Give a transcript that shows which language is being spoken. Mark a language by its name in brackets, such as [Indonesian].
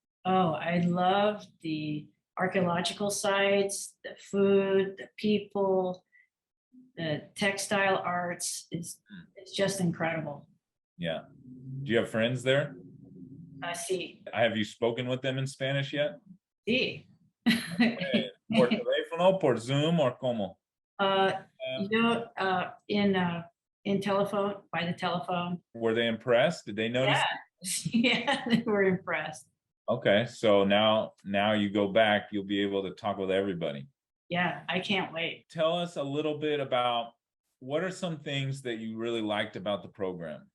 [English] Oh, I love the archaeological sites, the food, the people, the textile arts. It's just incredible. Yeah. Do you have friends there? I see. Have you spoken with them in Spanish yet? See. [Spanish] Por teléfono, por Zoom, or como? uh, Uh, [English] in telephone, by the telephone. were they impressed? Did they notice? Yeah, yeah, they were impressed. Okay, so now you go back, you'll be able to talk with everybody. Yeah, I can't wait. Tell us a little bit about what are some things that you really liked about the program?